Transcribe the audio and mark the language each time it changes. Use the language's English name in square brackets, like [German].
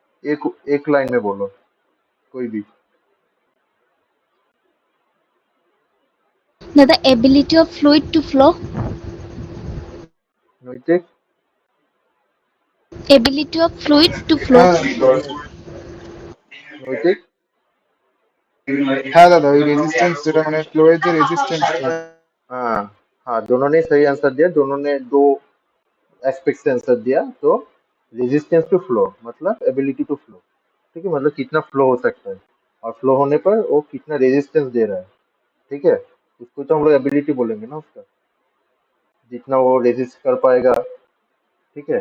[Hindi] एक एक लाइन में बोलो कोई भी। दादा, ability of fluid to flow. नोइटिक। Ability of fluid to flow. हाँ नोइटिक। [Bangla] হ্যাঁ দাদা, ওই রেজিস্ট্যান্স যেটা মানে ফ্লোয়ের যে রেজিস্ট্যান্সটা। [Hindi] हाँ हाँ, दोनों ने सही आंसर दिया, दोनों ने दो एस्पेक्ट से आंसर दिया। तो रेजिस्टेंस टू फ्लो मतलब एबिलिटी टू फ्लो। ठीक है, मतलब कितना फ्लो हो सकता है। और फ्लो होने पर वो कितना रेजिस्टेंस दे रहा है, ठीक है। उसको तो हम लोग एबिलिटी बोलेंगे ना उसका, जितना वो रेजिस्ट कर पाएगा, ठीक है।